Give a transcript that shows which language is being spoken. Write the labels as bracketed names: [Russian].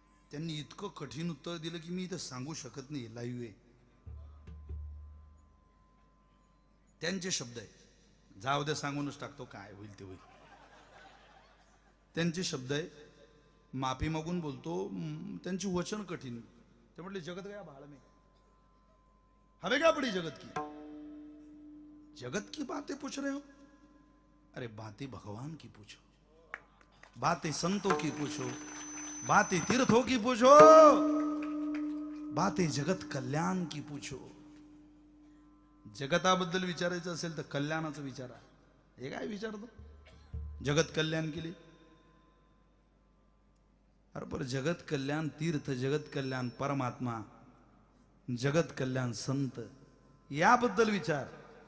[Marathi] त्यांनी इतकं कठीण उत्तर दिलं की मी इथं सांगू शकत नाही, लाईव्ह आहे. त्यांचे शब्द आहे, जाऊ दे सांगूनच टाकतो, काय होईल ते होईल. त्यांचे शब्द आहे, माफी मागून बोलतो. त्यांची वचन कठीण. ते म्हटले [Hindi] जगत गया भाड़ में, हवे क्या पड़ी जगत की. जगत की बातें पूछ रहे हो? अरे बातें भगवान की पूछो, बातें संतों की पूछो, बातें तीर्थों की पूछो, बातें जगत कल्याण की पूछो. [Marathi] जगताबद्दल विचारायचं असेल तर कल्याणाचं विचारा. हे काय विचारतो? जगत कल्याण केली. अरे पर जगत कल्याण तीर्थ, जगत कल्याण परमात्मा, जगत कल्याण संत, याबद्दल विचार.